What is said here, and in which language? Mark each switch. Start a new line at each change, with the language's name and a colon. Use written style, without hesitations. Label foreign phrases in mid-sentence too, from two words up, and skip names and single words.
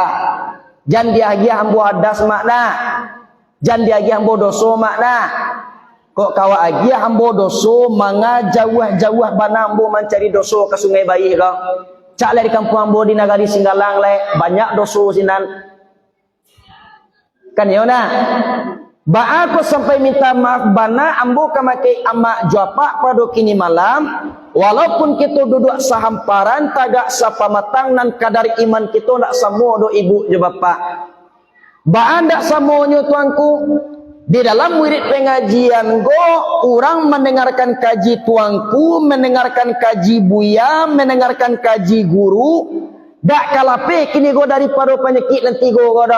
Minangkabau: Jan diagi ambo hadas makna. Jan diagi ambo doso makna. Kok kawa agi ambo doso manga jauh-jauh bana ambo mencari doso ke Sungai Bayi kau. Cak le di kampung ambo di Nagari Singgalang le banyak doso sinan. Kan ya na. Ba aku sampai minta maaf bana ambo kamake ama japa pada kini malam, walaupun kita duduk sahamparan tagak sapamatang nan kadar iman kita ndak samo do ibu jo bapa. Ba ndak samonyo tuanku di dalam wirid pengajian go orang mendengarkan kaji tuanku, mendengarkan kaji buya, mendengarkan kaji guru, dak kalape kini go daripada penyakit nanti go dak.